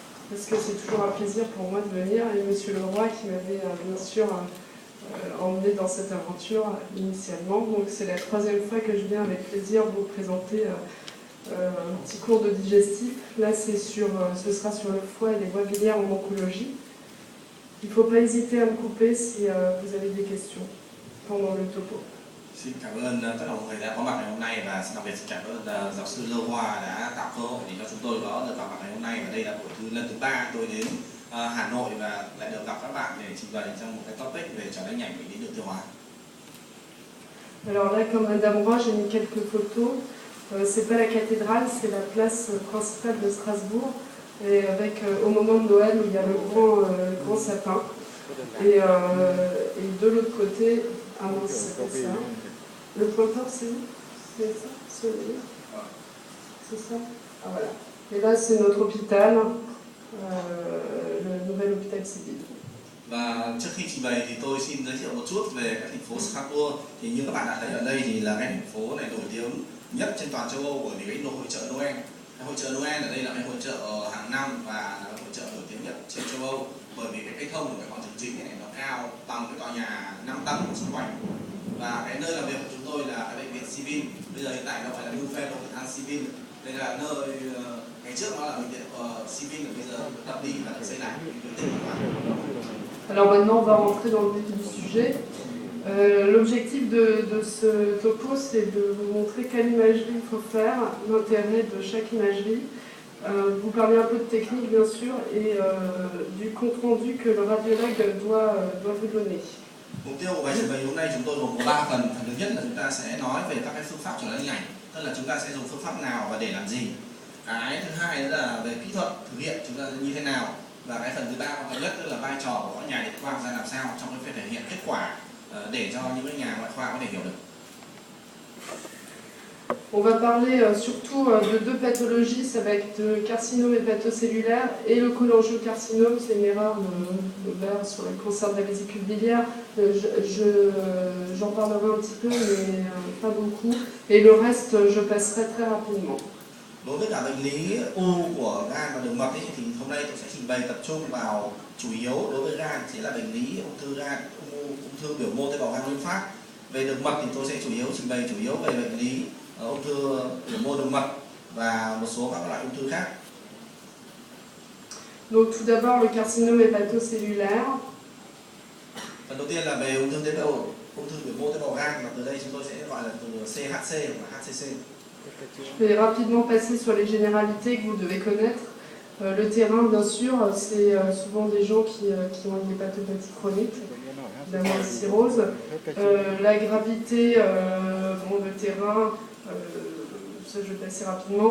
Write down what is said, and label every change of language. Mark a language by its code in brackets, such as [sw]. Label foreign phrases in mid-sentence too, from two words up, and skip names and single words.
[fr] parce que c'est toujours un plaisir pour moi de venir, et Monsieur Leroy qui m'avait bien sûr emmené dans cette aventure initialement. Donc c'est la troisième fois que je viens avec plaisir vous présenter un petit cours de digestif. Là ce sera sur le foie et les voies biliaires en oncologie. Il ne faut pas hésiter à me couper si vous avez des questions pendant le topo. [vi] Xin cảm ơn tất cả mọi người đã có mặt ngày hôm nay, và đặc biệt xin cảm ơn giáo sư Lê Hoa đã tạo cơ hội để cho chúng tôi có được gặp mặt ngày hôm nay. Và đây là buổi lần thứ 3 tôi đến Hà Nội và lại được gặp các bạn để trình bày trong một cái topic về chẩn đoán nhanh bệnh lý đường tiêu hóa. [fr] Alors là, comme Madame Roy, j'ai mis quelques photos. C'est pas la cathédrale, c'est la place principale de Strasbourg, et avec au moment de Noël où il y a le grand sapin. Et de l'autre côté, ah non, c'est pas ça. Le pointeur, c'est où? C'est ça? C'est ça? Ah voilà. Et là, c'est notre hôpital, le nouvel hôpital civil. [vi] Và trước khi trình bày thì tôi xin giới thiệu một chút về cái thành phố Strasbourg. Thì như các bạn đã thấy ở đây thì là cái thành phố này nổi tiếng nhất trên toàn châu Âu bởi vì cái hội chợ Noel. Cái hội chợ Noel ở đây là cái hội chợ hàng năm và là hội chợ nổi tiếng nhất trên châu Âu, bởi vì cái cây thông của cái quảng trường chính này nó cao bằng cái tòa nhà 5 tầng xung quanh. Và cái nơi làm việc của chúng tôi là cái bệnh viện Civil. Bây giờ hiện tại nó gọi là New Fellow Hospital Civil. Đây là nơi ngày trước nó là bệnh viện Civil, bây giờ tập đi và được xây lại. [fr] Alors maintenant, on va rentrer dans le vif du sujet. L'objectif de ce topo, c'est de vous montrer quelle imagerie il faut faire, l'intérêt de chaque imagerie, vous parler un peu de technique bien sûr, et du compte-rendu que le radiologue doit vous donner. [vi] Mục tiêu của bài trình bày hôm nay chúng tôi gồm có 3 phần. Phần thứ nhất là chúng ta sẽ nói về các cái phương pháp chẩn đoán hình ảnh, tức là chúng ta sẽ dùng phương pháp nào và để làm gì. Cái thứ hai đó là về kỹ thuật thực hiện chúng ta như thế nào. Và cái phần thứ ba quan trọng nhất tức là vai trò của các nhà điện quang ra làm sao trong cái việc thể hiện kết quả để cho những cái nhà ngoại khoa có thể hiểu được. [fr] On va parler surtout de deux pathologies, ça va être le carcinome hépatocellulaire et le cholangiocarcinome, c'est une erreur de Baer sur le cancer de la vésicule biliaire. J'en parlerai un petit peu, mais pas beaucoup. Et le reste, je passerai très rapidement. [vi] Đối với cả bệnh lý u của gan và đường mật ấy, thì hôm nay tôi sẽ trình bày tập trung vào chủ yếu đối với gan sẽ là bệnh lý ung thư gan, ung thư biểu mô tế bào gan nguyên phát. Về đường mật thì tôi sẽ trình bày chủ yếu về bệnh lý ung thư biểu mô đường mật và một số các loại ung thư khác. [fr] Donc tout d'abord le carcinome hépatocellulaire. [vi] Phần đầu tiên là về ung thư biểu mô tế bào gan, và từ đây chúng tôi sẽ gọi là từ CHC hoặc HCC. [fr] Je vais rapidement passer sur les généralités que vous devez connaître. Le terrain, bien sûr, c'est souvent des gens qui ont une hépatopathie chronique, la cirrhose. La gravité, le terrain, ça je vais passer rapidement.